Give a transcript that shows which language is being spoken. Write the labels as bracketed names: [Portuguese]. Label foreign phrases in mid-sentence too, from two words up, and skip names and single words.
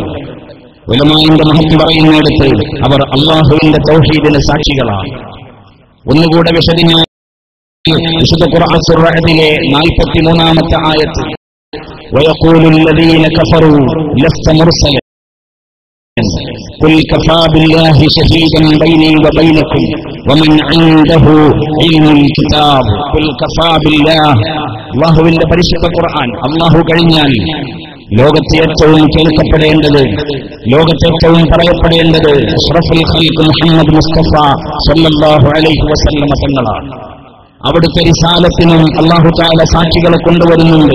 [Malayalam] ഉലമാഇന്റെ മഹത്വം പറയുന്നിടത്ത് അവർ അല്ലാഹുവിന്റെ തൗഹീദിന് സാക്ഷികളാണ്. ഒന്നുകൂടെ വിശുദ്ധ ഖുർആൻ സൂറ റഅദിലെ 43-ാമത്തെ ആയത്ത് [Arabic] ويقول الذين كفروا لست مرسلا قل كفى بالله شهيدا بيني وبينكم ومن عنده علم الكتاب قل كفى بالله. [Malayalam] അല്ലാഹുവിന്റെ പരിശുദ്ധ ഖുർആൻ, അല്ലാഹു കഴിഞ്ഞാൽ ലോകത്തെ ഏറ്റവും കേൾക്കപ്പെടേണ്ടത്, ലോകത്തെ ഏറ്റവും പറയപ്പെടേണ്ടത് [Arabic] أشرف الخلق [Malayalam] മുഹമ്മദ് മുസ്തഫ [Arabic] صلى الله عليه وسلم [Malayalam] തങ്ങളാണ്. അവിടുത്തെ റിസാലത്തിനും [Arabic] الله تعالى [Malayalam] സാക്ഷികളെ കൊണ്ടുവരുന്നുണ്ട്.